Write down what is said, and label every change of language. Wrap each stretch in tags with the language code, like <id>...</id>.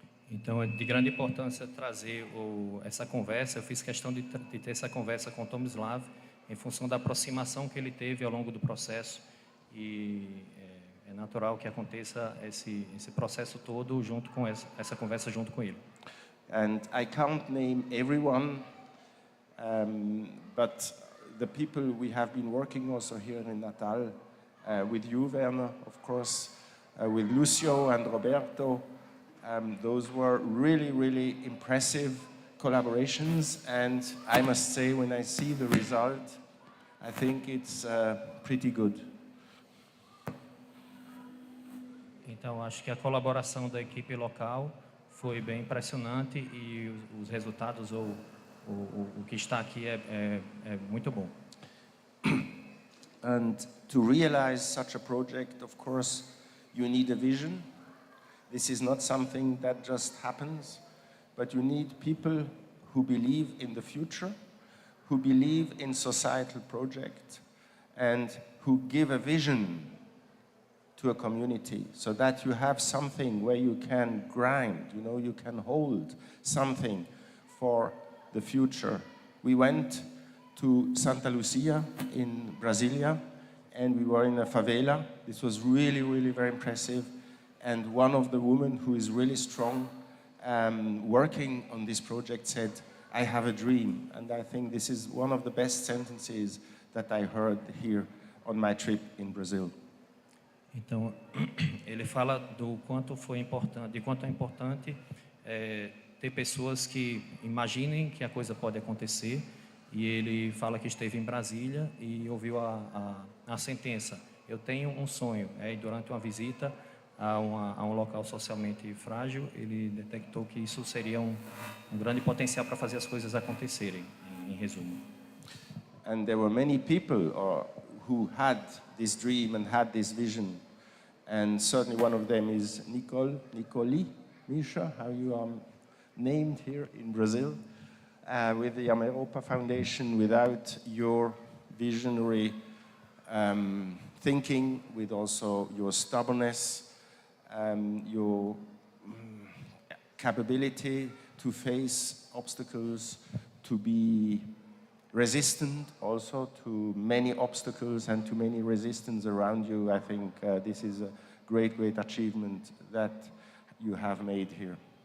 <pt>Então, é de grande importância trazer essa conversa. Eu fiz questão de ter essa conversa com o Tomislav em função da aproximação que ele teve ao longo do processo, e é natural que aconteça esse processo todo junto com essa conversa junto com ele.</pt> <en>And I can't name everyone, but the people we have been working also here in Natal, with you, Werner, of course, with Lucio and Roberto. Those were really impressive collaborations, and I must say, when I see the result, I think it's pretty good.</en> <pt>Então, acho que a colaboração da equipe local foi bem impressionante, e os resultados, o que está aqui é muito bom.</pt> <en>And to realize such a project, of course, you need a vision. This is not something that just happens, but you need people who believe in the future, who believe in societal project, and who give a vision to a community, so that you have something where you can grind, you can hold something for the future. We went to Santa Lucia in Brasilia, and we were in a favela. This was really very impressive. And one of the women who is really strong, working on this project, said, "I have a dream." And I think this is one of the best sentences that I heard here on my trip in Brazil.</en> <pt>Então, ele fala do quanto foi importante, de quanto é importante ter pessoas que imaginem que a coisa pode acontecer. E ele fala que esteve em Brasília e ouviu a sentença: "Eu tenho um sonho." E durante uma visita a um local socialmente frágil, ele detectou que isso seria um grande potencial para fazer as coisas acontecerem, em resumo.</pt> <en>And there were many people who had this dream and had this vision, and certainly one of them is Nicoli, Misha, how you are named here in Brazil, with the Ameropa Foundation. Without your visionary thinking, with also your stubbornness, your capability to face obstacles, to be resistant also to many obstacles and to many resistance around you. I think this is a great achievement that you have made here.</en>